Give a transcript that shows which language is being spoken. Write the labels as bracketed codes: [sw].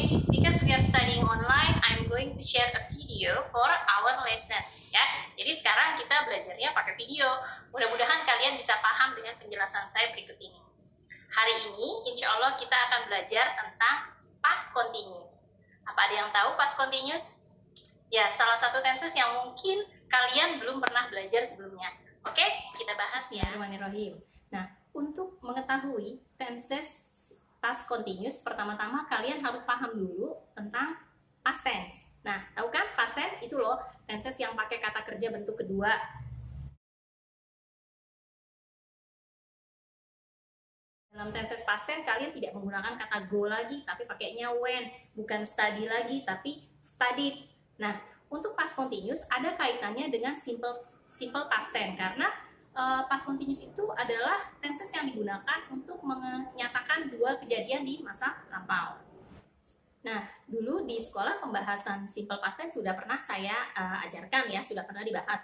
[en] Because we are studying online, I'm going to share a video for our lesson. [id] Ya, jadi sekarang kita belajarnya pakai video. Mudah-mudahan kalian bisa paham dengan penjelasan saya berikut ini. Hari ini, insya Allah kita akan belajar tentang past continuous. Apa ada yang tahu past continuous? Ya, salah satu tenses yang mungkin kalian belum pernah belajar sebelumnya. Oke, kita bahas ya. Bismillahirrahmanirrahim. Nah, untuk mengetahui tenses past continuous, pertama-tama kalian harus paham dulu tentang past tense. Nah, tahu kan past tense itu loh, tenses yang pakai kata kerja bentuk kedua. Dalam tenses past tense kalian tidak menggunakan kata go lagi, tapi pakainya when. Bukan study lagi, tapi studied. Nah, untuk past continuous ada kaitannya dengan simple past tense, karena past continuous itu adalah tenses yang digunakan untuk menyatakan dua kejadian di masa lampau. Nah, dulu di sekolah pembahasan simple past tense sudah pernah saya ajarkan ya, sudah pernah dibahas.